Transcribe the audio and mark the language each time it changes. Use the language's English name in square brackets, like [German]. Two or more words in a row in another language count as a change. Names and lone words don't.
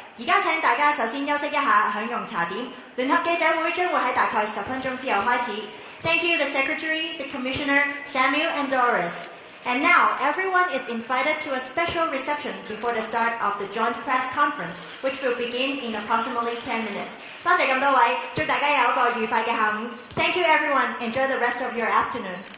[Cantonese] 家請大家首先休息一下，享用茶點。聯合記者會將會喺大概10分鐘之後開始。 [English] Thank you, the Secretary, the Commissioner, Samuel and Doris. And now, everyone is invited to a special reception before the start of the joint press conference, which will begin in approximately 10 minutes. [Cantonese] 多謝咁多位，祝大家有一個愉快嘅下午。 [English] Thank you, everyone. Enjoy the rest of your afternoon.